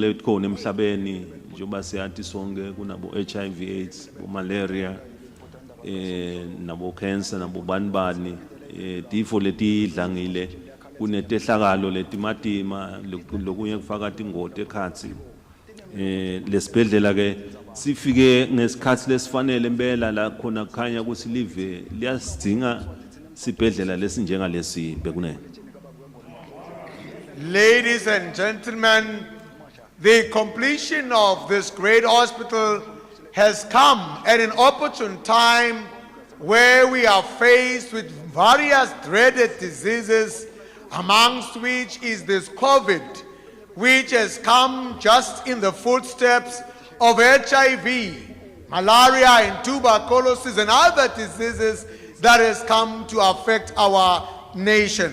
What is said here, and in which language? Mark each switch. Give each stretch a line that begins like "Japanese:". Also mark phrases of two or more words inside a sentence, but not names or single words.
Swati: letikhona emhlabeni njengoba siyathi sonke kunabo HIV AIDS malaria nabo cancer nabo banibani tifo letidlangile kunetehlakalo letimatima lokunye kufaka tingoti ekhatsi lesibhedlela ke sifike ngesikhathi lesifanele impela la khona kukhanya ukuthi live liyasidinga sibhedlela lesinjengalesi bekunene.
English: Ladies and gentlemen, the completion of this great hospital has come at an opportune time where we are faced with various dreaded diseases, amongst which is this COVID, which has come just in the footsteps of HIV, malaria and tuberculosis and other diseases that has come to affect our nation.